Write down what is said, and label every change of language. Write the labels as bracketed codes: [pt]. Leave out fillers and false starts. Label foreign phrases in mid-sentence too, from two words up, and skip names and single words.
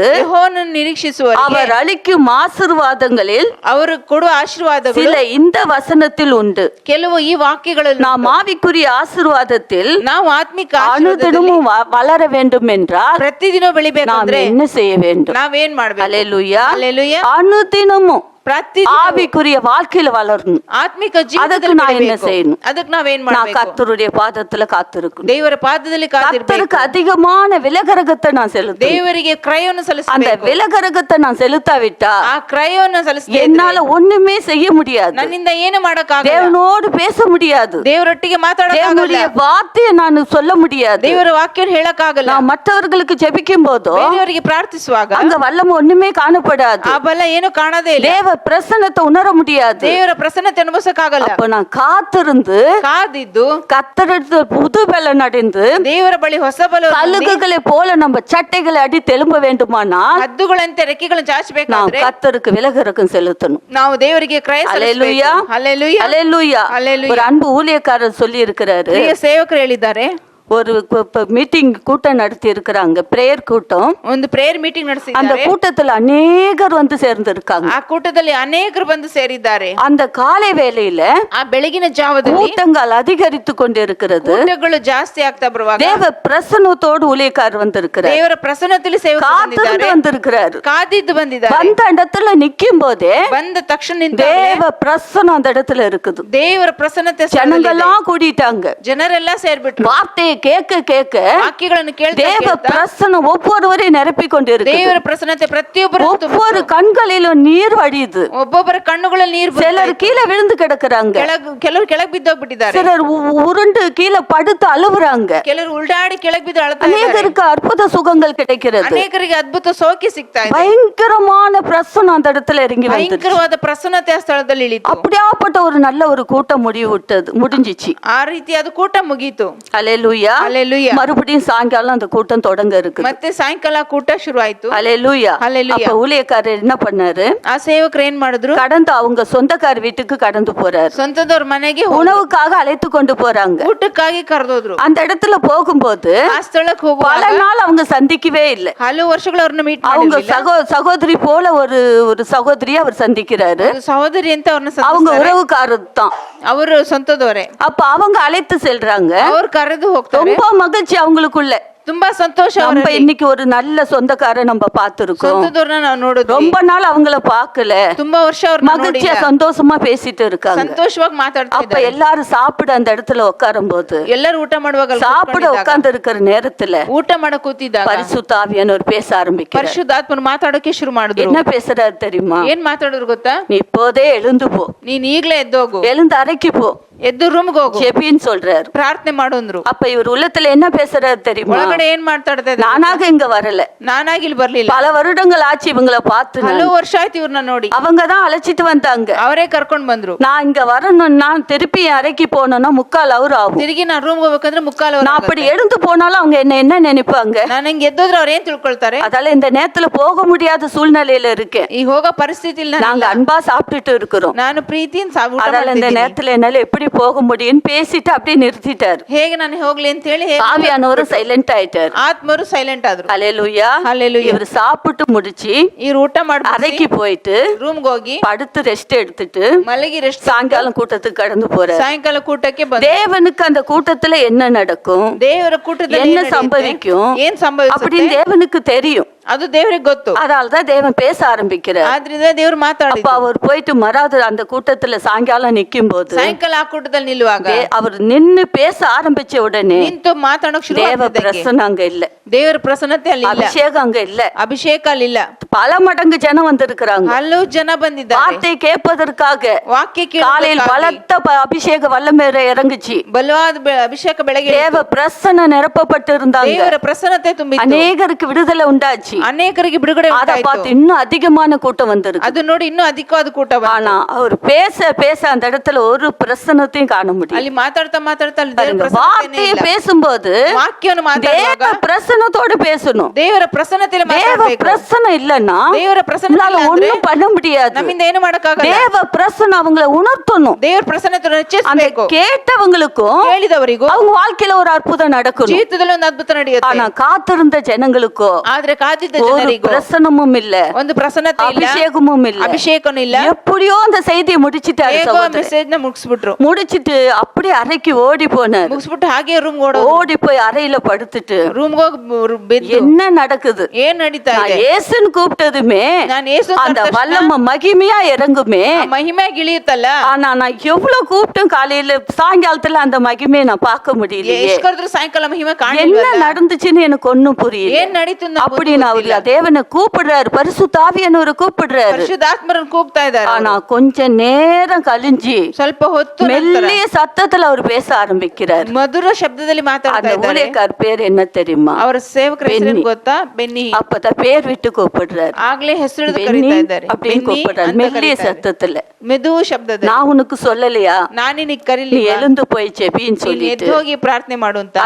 [kn] ಯೆಹೋವನನ್ನು ನಿರೀಕ್ಷಿಸುವವರಿಗೆ [ta] அவர் அளிக்கும் ஆசீர்வாதங்களில் [kn] ಅವರು ಕೊಡುವ ಆಶೀರ್ವಾದಗಳು [ta] சில இந்த வசனத்தில் உண்டு. [kn] ಕೆಲವು ಈ ವಾಕ್ಯಗಳಲ್ಲಿ [ta] நாம் ஆவிக்குரிய ஆசீர்வாதத்தில் [kn] ನಾವು ಆತ್ಮಿಕ ಆಶೀರ್ವಾದದಲ್ಲಿ [ta] அனுதினமும் வளர வேண்டும் என்றால் [kn] ಪ್ರತಿದಿನ [ta] நாம் [kn] ಬೆಳಿಬೇಕಂದ್ರೆ [ta] என்ன செய்ய வேண்டும்? [kn] ನಾವೇನ್ ಮಾಡ್ಬೇಕು? [ta] ஹல்லேலூயா. [kn] ಹಲ್ಲೆಲೂಯಾ. [ta] அனுதினமும் [kn] ಪ್ರತಿದಿನ [ta] ஆவிக்குரிய வாழ்க்கையில வளரணும். [kn] ಆತ್ಮಿಕ ಅದಕ್ಕೆ ಜೀವಿತದಲ್ಲಿ [ta] நான் என்ன [kn] ಬೆಳಿಬೇಕು. [ta] செய்யணும்? [kn] ಅದಕ್ಕೆ ನಾವೇನ್ [ta] நான் [kn] ಮಾಡ್ಬೇಕು? [ta] கர்த்தருடைய பாதத்துல காத்திருக்கணும். [kn] ದೇವರ ಪಾದದಲ್ಲಿ ಕಾದಿರ್ಬೇಕು. [ta] கர்த்தருக்கு அதிகமான விலகரகத்தை நான் செலுத்தணும். [kn] ದೇವರಿಗೆ ಕ್ರಯವನ್ನು [ta] அந்த [kn] ಸಲ್ಲಿಸಬೇಕು. [ta] விலகரகத்தை நான் செலுத்தாவிட்டா [kn] ಆ ಕ್ರಯವನ್ನು ಸಲ್ಲಿಸಿದ್ರೆ [ta] என்னால ஒண்ணுமே செய்ய முடியாது. [kn] ನನ್ನಿಂದ ಏನು ಮಾಡಕ್ಕಾಗಲ್ಲ. [ta] தேவனோடு பேச முடியாது. [kn] ದೇವರೊಟ್ಟಿಗೆ ಮಾತಾಡಕ್ಕಾಗಲ್ಲ. [ta] தேவனுடைய வார்த்தையை நான் சொல்ல முடியாது. [kn] ದೇವರ ವಾಕ್ಯವನ್ನು ಹೇಳಕ್ಕಾಗಲ್ಲ. [ta] நான் மற்றவர்களுக்கு ஜெபிக்கும் போதோ [kn] ಬೇರೆಯವರಿಗೆ ಪ್ರಾರ್ಥಿಸುವಾಗ [ta] அங்க வல்லமை ஒண்ணுமே காணப்படாது. [kn] ಆ ಬಲ ಏನು ಕಾಣದೇ ಇಲ್ಲ. [ta] தேவ பிரசன்னத்தை உணர முடியாது. [kn] ದೇವರ ಪ್ರಸನ್ನತೆ ಅನುಭವಿಸಕ್ಕಾಗಲ್ಲ. [ta] அப்ப நான் காத்திருந்து [kn] ಕಾದಿದ್ದು [ta] கர்த்தரிடத்தில் புது பலன் அடைந்து [kn] ದೇವರ ಬಳಿ ಹೊಸ ಬಲ [ta] கழுகுகளை போல நம்ம சட்டைகளை அடித்து எழும்ப வேண்டுமானா [kn] ಹದ್ದುಗಳಂತೆ ರೆಕ್ಕೆಗಳನ್ನು [ta] நாம் [kn] ಚಾಚಬೇಕಾದ್ರೆ [ta] கர்த்தருக்கு விலகரகம் செலுத்தணும். [kn] ನಾವು ದೇವರಿಗೆ ಕ್ರಯ [ta] ஹல்லேலூயா. [kn] ಸಲ್ಲಿಸಬೇಕು. ಹಲ್ಲೆಲೂಯಾ. [ta] ஹல்லேலூயா. ஹல்லேலூயா. ஒரு அன்பு ஊழியக்காரர் சொல்லி இருக்கிறாரு, [kn] ಪ್ರಿಯ ಸೇವಕರು ಹೇಳಿದ್ದಾರೆ, [ta] ஒரு மீட்டிங் கூட்டம் நடத்தி இருக்கிறாங்க, பிரேயர் கூட்டம். [kn] ಒಂದು [en] prayer meeting [ta] அந்த [kn] ನಡೆಸಿದ್ದಾರೆ. [ta] கூட்டத்துல அநேகர் வந்து சேர்ந்திருக்காங்க. [kn] ಆ ಕೂಟದಲ್ಲಿ ಅನೇಕರು ಬಂದು ಸೇರಿದ್ದಾರೆ. [ta] அந்த காலை வேளையில [kn] ಆ ಬೆಳಗಿನ ಜಾವದಲ್ಲಿ [ta] கூட்டங்கள் அதிகரித்து கொண்டிருக்கிறது. [kn] ಕೂಟಗಳು ಜಾಸ್ತಿ ಆಗ್ತಾ ಬರುವಾಗ [ta] தேவ பிரசன்னத்தோடு ஊழியக்காரர் வந்திருக்கிறார். [kn] ದೇವರ ಪ್ರಸನ್ನತೆಯಲ್ಲಿ ಸೇವಕರು [ta] காத்திருந்து [kn] ಬಂದಿದ್ದಾರೆ. [ta] வந்திருக்கிறார். [kn] ಕಾದಿದ್ದು ಬಂದಿದ್ದಾರೆ. [ta] வந்த இடத்துல நிக்கும் போதே [kn] ಬಂದ ತಕ್ಷಣ ನಿಂತ [ta] தேவ பிரசனம் அந்த இடத்துல இருக்குது. [kn] ದೇವರ ಪ್ರಸನ್ನತೆ ಸ್ಥಳದಲ್ಲಿದೆ. [ta] ஜனங்கள்லாம் கூடிட்டாங்க. [kn] ಜನರೆಲ್ಲ ಸೇರ್ಬಿಟ್ರು. [ta] வார்த்தையை கேட்க கேட்க [kn] ವಾಕ್ಯಗಳನ್ನು ಕೇಳ್ತಾ [ta] தேவ [kn] ಕೇಳ್ತಾ [ta] பிரசனம் ஒவ்வொருவரையும் நிரப்பி கொண்டிருக்கு. [kn] ದೇವರ ಪ್ರಸನ್ನತೆ ಪ್ರತಿಯೊಬ್ಬರು [ta] ஒவ்வொரு கண்களிலும் நீர் வடியுது. [kn] ಒಬ್ಬೊಬ್ಬರ ಕಣ್ಣುಗಳಲ್ಲಿ ನೀರು [ta] சிலர் கீழே விழுந்து கிடக்குறாங்க. [kn] ಕೆಲವರು ಕೆಳಗೆ ಬಿದ್ದೋಗ್ಬಿಟ್ಟಿದ್ದಾರೆ. [ta] சிலர் உருண்டு கீழே படுத்து அழுவுறாங்க. [kn] ಕೆಲವರು ಉಲ್ಟಾಡಿ ಕೆಳಗೆ ಬಿದ್ದು ಅಳ್ತಾ ಇದ್ದಾರೆ. [ta] அநேகருக்கு அற்புத சுகங்கள் கிடைக்கிறது. [kn] ಅನೇಕರಿಗೆ ಅದ್ಭುತ ಸೌಖ್ಯ ಸಿಗ್ತಾ ಇದೆ. [ta] பயங்கரமான பிரசனம் அந்த இடத்துல இறங்கி வந்து [kn] ಭಯಂಕರವಾದ ಪ್ರಸನ್ನತೆ ಆ ಸ್ಥಳದಲ್ಲಿ ಇಳಿತು. [ta] அப்படியாப்பட்ட ஒரு நல்ல ஒரு கூட்டம் முடிஞ்சிச்சு. [kn] ಆ ರೀತಿಯಾದ ಕೂಟ ಮುಗೀತು. [ta] அல்லேலூயா. [kn] ಹಲ್ಲೆಲೂಯಾ. [ta] மறுபடியும் சாயங்காலம் அந்த கூட்டம் தொடங்க இருக்கு. [kn] ಮತ್ತೆ ಸಾಯಂಕಾಲ ಕೂಟ ಶುರು ಆಯ್ತು. [ta] அல்லேலூயா. ஹல்லேலூயா. அப்ப ஊழியக்காரர் என்ன பண்ணாரு? [kn] ಆ ಸೇವಕರು ಏನ್ ಮಾಡಿದ್ರು? [ta] கடந்து அவங்க சொந்தக்கார வீட்டுக்கு கடந்து போறாரு. [kn] ಸ್ವಂತದವ್ರ ಮನೆಗೆ [ta] உணவுக்காக அழைத்து கொண்டு போறாங்க. [kn] ಊಟಕ್ಕಾಗಿ ಕರೆದೋದ್ರು. [ta] அந்த இடத்துல போகும்போது [kn] ಆ ಸ್ಥಳಕ್ಕೆ [ta] பல [kn] ಹೋಗುವಾಗ [ta] நாள் அவங்க சந்திக்கவே இல்லை. [kn] ಹಲವು ವರ್ಷಗಳು ಅವ್ರನ್ನ ಮೀಟ್ [ta] அவங்க [kn] ಮಾಡಿರ್ಲಿಲ್ಲ. [ta] சகோதரி போல ஒரு சகோதரியை அவர் சந்திக்கிறாரு. [kn] ಒಂದು ಸಹೋದರಿ ಅಂತ ಅವ್ರನ್ನ [ta] அவங்க [kn] ಸಂಧಿಸ್ತಾರೆ. [ta] உறவுக்காரர் தான். [kn] ಅವರು ಸ್ವಂತದವರೇ. [ta] அப்ப அவங்க அழைத்து செல்றாங்க. [kn] ಅವ್ರು ಕರೆದು ಹೋಗ್ತಾರೆ. [ta] ரொம்ப மகிழ்ச்சி அவங்களுக்குள்ள. [kn] ತುಂಬಾ ಸಂತೋಷ [ta] நம்ம [kn] ಅವರಲ್ಲಿ. [ta] இன்னைக்கு ஒரு நல்ல சொந்தக்கார நம்ம பார்த்திருக்கோம். [kn] ಸ್ವಂತದವ್ರನ್ನ ನಾವು ನೋಡಿದ್ವಿ. [ta] ரொம்ப நாள் அவங்கள பார்க்கல. [kn] ತುಂಬಾ ವರ್ಷ ಅವ್ರನ್ನ [ta] மகிழ்ச்சியா [kn] ನೋಡಿಲ್ಲ. [ta] சந்தோஷமா பேசிட்டு இருக்காங்க. [kn] ಸಂತೋಷವಾಗಿ ಮಾತಾಡ್ತಾ [ta] அப்ப [kn] ಇದ್ದಾರೆ. [ta] எல்லாரும் சாப்பிட அந்த இடத்துல உட்காரும் போது [kn] ಎಲ್ಲರೂ ಊಟ ಮಾಡುವಾಗ ಅಲ್ಲಿ [ta] சாப்பிட [kn] ಕೂತ್ಕೊಂಡಿದ್ದಾಗ, [ta] உட்கார்ந்து இருக்கிற நேரத்துல [kn] ಊಟ ಮಾಡಕ್ ಕೂತಿದ್ದಾಗ [ta] பரிசுத்த ஆவியானவர் பேச ஆரம்பிக்கிறார். [kn] ಪರಿಶುದ್ಧಾತ್ಮರು ಮಾತಾಡೋಕೆ ಶುರು ಮಾಡಿದ್ರು. [ta] என்ன பேசுறாரு தெரியுமா? [kn] ಏನ್ ಮಾತಾಡಿದ್ರು ಗೊತ್ತಾ? [ta] நீ இப்போதே எழுந்து போ, [kn] ನೀನ್ ಈಗ್ಲೇ ಎದ್ದೋಗು, [ta] எழுந்து அறைக்கு போ, [kn] ಎದ್ದು ರೂಮ್ಗೆ ಹೋಗು, [ta] ஜெபின்னு சொல்றாரு. [kn] ಪ್ರಾರ್ಥನೆ ಮಾಡು ಅಂದ್ರು. [ta] அப்ப இவர் உள்ளத்துல என்ன பேசுறாரு தெரியுமா? [kn] ಒಳಗಡೆ ಏನ್ ಮಾತಾಡ್ತಾ ಇದ್ದಾರೆ? [ta] நானாக இங்க வரல, [kn] ನಾನಾಗಿ ಇಲ್ಲಿ ಬರ್ಲಿಲ್ಲ. [ta] பல வருடங்கள் ஆச்சு இவங்களை பார்த்து. [kn] ಹಲವು ವರ್ಷ ಆಯ್ತು ಇವ್ರನ್ನ ನೋಡಿ. [ta] அவங்க தான் அழைச்சிட்டு வந்தாங்க. [kn] ಅವರೇ ಕರ್ಕೊಂಡ್ ಬಂದ್ರು. [ta] நான் இங்க வரணும்னா திருப்பி என் அறைக்கு போனோம்னா 3/4 hour ஆகும். [kn] ತಿರುಗಿ ನಾನ್ ರೂಮ್ಗೆ ಹೋಗ್ಬೇಕಂದ್ರೆ 3/4 [ta] நான் அப்படி எழுந்து போனாலும் அவங்க என்ன நினைப்பாங்க? [kn] ನಾನು ಹಿಂಗೆ ಎದ್ದೋದ್ರೆ ಅವ್ರ ಏನ್ ತಿಳ್ಕೊಳ್ತಾರೆ? [ta] அதால இந்த நேரத்துல போக முடியாத சூழ்நிலையில இருக்கேன். [kn] ಈಗ ಹೋಗೋ ಪರಿಸ್ಥಿತಿಲಿ [ta] நாங்க அன்பா சாப்பிட்டுட்டு இருக்கிறோம். [kn] ನಾನು ಪ್ರೀತಿಯಿಂದ ಊಟ [ta] அதால இந்த [kn] ಮಾಡ್ತಿದ್ದೀನಿ. [ta] நேரத்துல என்னால எப்படி போக முடியும்னு பேசிட்டு அப்படியே நிறுத்திட்டாரு. [kn] ಹೇಗೆ ನಾನು ಹೋಗ್ಲಿ ಅಂತ ಹೇಳಿ [ta] ஆவியானவர் சைலண்ட் ஆயிட்டாரு. [kn] ಆತ್ಮರು ಸೈಲೆಂಟ್ ಆದ್ರು. [ta] ஹல்லேலூயா. [kn] ಹಲ್ಲೆಲೂಯಾ. [ta] இவர் சாப்பிட்டு முடிச்சு [kn] ಇವ್ರು ಊಟ ಮಾಡಿ [ta] அறைக்கு போயிட்டு [kn] ರೂಮ್ಗೆ ಹೋಗಿ [ta] படுத்து ரெஸ்ட் எடுத்துட்டு [kn] ಮಲಗಿ ರೆಸ್ಟ್ [ta] சாயங்காலம் கூட்டத்துக்கு கடந்து போறாரு. [kn] ಸಾಯಂಕಾಲ ಕೂಟಕ್ಕೆ ಬಂದ. [ta] தேவனுக்கு அந்த கூட்டத்துல என்ன நடக்கும், [kn] ದೇವರ ಕೂಟದಲ್ಲಿ [ta] என்ன [kn] ಏನ್ ನಡೆಯುತ್ತೆ? [ta] சம்பவிக்கும் [kn] ಏನ್ ಸಂಭವಿಸುತ್ತೆ [ta] அப்படின்னு தேவனுக்கு தெரியும். [kn] ಅದು ದೇವರಿಗೆ ಗೊತ್ತು. [ta] அதனாலதான் தேவன் பேச ஆரம்பிக்கிறார். [kn] ಆದ್ರಿಂದ ದೇವ್ರು [ta] அப்ப [kn] ಮಾತಾಡಿದ್ರು. [ta] அவர் போயிட்டு மறாவது அந்த கூட்டத்துல சாயங்காலம் நிக்கும் போது [kn] ಸಾಯಂಕಾಲ ಆ ಕೂಟದಲ್ಲಿ ನಿಲ್ಲುವಾಗ [ta] அவர் நின்னு பேச ஆரம்பிச்ச உடனே [kn] ನಿಂತು ಮಾತಾಡೋಕ್ ಶುರು [ta] தேவ [kn] ಆಗ್ತಿದ್ದಕ್ಕೆ [ta] பிரசன்னம் அங்க இல்ல, [kn] ದೇವರ ಪ್ರಸನ್ನತೆ ಅಲ್ಲಿ ಇಲ್ಲ, [ta] அபிஷேகம் அங்க இல்ல. [kn] ಅಭಿಷೇಕ ಅಲ್ಲಿಲ್ಲ. [ta] பல மடங்கு ஜனம் வந்திருக்கிறாங்க. [kn] ಹಲವು ಜನ ಬಂದಿದ್ದಾರೆ [ta] வார்த்தை கேட்பதற்காக. [kn] ವಾಕ್ಯ [ta] காலையில் [kn] ಕೇಳೋದಕ್ಕಾಗಿ. [ta] பலத்த அபிஷேக வல்லமை இறங்குச்சு. [kn] ಬಲವಾದ ಅಭಿಷೇಕ ಬೆಳಗ್ಗೆ [ta] தேவ பிரசன்ன நிரப்பப்பட்டு இருந்தாங்க. [kn] ದೇವರ ಪ್ರಸನ್ನತೆ ತುಂಬಿತ್ತು. [ta] அநேகருக்கு விடுதலை உண்டாச்சு. [kn] ಅನೇಕರಿಗೆ ಬಿಡುಗಡೆ [ta] அதை [kn] ಉಂಟಾಯ್ತು. [ta] பார்த்து இன்னும் அதிகமான கூட்டம் வந்திருக்கு. [kn] ಅದು ನೋಡಿ ಇನ್ನೂ ಅಧಿಕವಾದ ಕೂಟ ಬಂತು. [ta] ஆனா அவர் பேச அந்த இடத்துல ஒரு பிரசன்னத்தையும் காண முடியும். [kn] ಅಲ್ಲಿ ಮಾತಾಡ್ತಾ ಅಲ್ಲಿ ದೇವರ [ta] பாருங்க, [kn] ಪ್ರಸನ್ನತೆನೇ [ta] வார்த்தையை [kn] ಇಲ್ಲ. [ta] பேசும்போது [kn] ವಾಕ್ಯವನ್ನು ಮಾತಾಡುವಾಗ [ta] தேவ பிரசன்னத்தோட பேசணும். [kn] ದೇವರ ಪ್ರಸನ್ನತೆಯಲ್ಲಿ [ta] தேவ [kn] ಮಾತಾಡಬೇಕು. [ta] பிரசன்னம் இல்லன்னா [kn] ದೇವರ ಪ್ರಸನ್ನತೆ [ta] உங்களால [kn] ಇಲ್ಲ ಅಂದ್ರೆ [ta] ஒண்ணும் பண்ண முடியாது. [kn] ನಮ್ಮಿಂದ ಏನು ಮಾಡಕ್ಕಾಗಲ್ಲ. [ta] தேவ பிரசன்னம் அவங்கள உணர்த்தணும். [kn] ದೇವರ ಪ್ರಸನ್ನತೆ [ta] அந்த [kn] ಹೆಚ್ಚಿಸಬೇಕು. [ta] கேட்டவங்களுக்கும் [kn] ಕೇಳಿದವರಿಗೂ [ta] அவங்க வாழ்க்கையில ஒரு அற்புதம் நடக்கணும். [kn] ಜೀವಿತದಲ್ಲಿ ಒಂದು ಅದ್ಭುತ ನಡೆಯುತ್ತೆ. [ta] ஆனா காத்திருந்த ஜனங்களுக்கோ [kn] ಆದ್ರೆ ಕಾದಿದ್ದ [ta] ஒரு [kn] ಜನರಿಗೂ [ta] பிரசன்னமும் இல்ல, [kn] ಒಂದು ಪ್ರಸನ್ನತೆ ಇಲ್ಲ, [ta] அபிஷேகமும் இல்ல. [kn] ಅಭಿಷೇಕನೂ ಇಲ್ಲ. [ta] எப்படியோ அந்த செய்தியை முடிச்சிட்டாரு [kn] ಹೇಗೋ [ta] சகோதரர். [kn] ಮೆಸೇಜ್ ನ ಮುಗಿಸ್ಬಿಟ್ರು. [ta] முடிச்சிட்டு அப்படியே அறைக்கு ஓடி போனாரு. [kn] ಮುಗಿಸ್ಬಿಟ್ಟು ಹಾಗೆ ರೂಮ್ [ta] ஓடி போய் அறையில படுத்துட்டு [kn] ರೂಮ್ಗೆ ಹೋಗಿ ಬೆದ್ದು [ta] என்ன நடக்குது, [kn] ಏನ್ ನಡೀತಾ [ta] நான் [kn] ಇದೆ? [ta] ஏசுன்னு கூப்பிட்டதுமே [kn] ನಾನು ಏಸು [ta] அந்த வல்லமை மகிமையா இறங்குமே. [kn] ಮಹಿಮೆ ಇಳಿಯುತ್ತಲ್ಲ. [ta] ஆனா நான் எவ்வளவு கூப்பிட்டும் காலையில சாயங்காலத்துல அந்த மகிமையை நான் பார்க்க முடியலையே. [kn] ಎಷ್ಟು ಕರೆದ್ರು ಸಾಯಂಕಾಲ ಮಹಿಮೆ [ta] என்ன [kn] ಕಾಣಲಿಲ್ಲ. [ta] நடந்துச்சுன்னு எனக்கு ஒண்ணும் புரியல. [kn] ಏನ್ ನಡೀತು [ta] அப்படி நான் தேவனை கூப்பிடுறாரு, பரிசுத்த ஆவியானவரை கூப்பிடுறாரு. [kn] ಪರಿಶುದ್ಧಾತ್ಮರನ್ನು ಕೂಗ್ತಾ ಇದ್ದಾರೆ. [ta] ஆனா கொஞ்ச நேரம் கழிஞ்சு [kn] ಸ್ವಲ್ಪ ಹೊತ್ತು ನಂತರ [ta] மெல்லிய சத்தத்துல அவர் பேச ஆரம்பிக்கிறார். [kn] ಮಧುರ ಶಬ್ದದಲ್ಲಿ ಮಾತಾಡ್ತಾ [ta] அந்த [kn] ಇದ್ದಾರೆ. [ta] ஊழியக்கார் பேர் என்ன தெரியுமா? [kn] ಅವರ ಸೇವಕರ ಹೆಸರು ಗೊತ್ತಾ? ಬೆನ್ನಿ. [ta] அப்பதான் பேர் விட்டு கூப்பிடுறாரு. [kn] ಆಗ್ಲೇ ಹೆಸರು [ta] பென்னி [kn] ಕರೀತಾ ಇದ್ದಾರೆ. [ta] அப்படின்னு கூப்பிடுறாரு மெல்லிய சத்தத்துல. [kn] ಮೆದು ಶಬ್ದದಲ್ಲಿ. [ta] நான் உனக்கு சொல்லலையா [kn] ನಾನು ನಿನಗೆ [ta] நீ [kn] ಕರೀಲಿಲ್ಲ, [ta] எழுந்து போய் செபின்னு [kn] ನೀನು [ta] சொல்லிட்டு. [kn] ಎದ್ದು ಹೋಗಿ ಪ್ರಾರ್ಥನೆ ಮಾಡು ಅಂತ.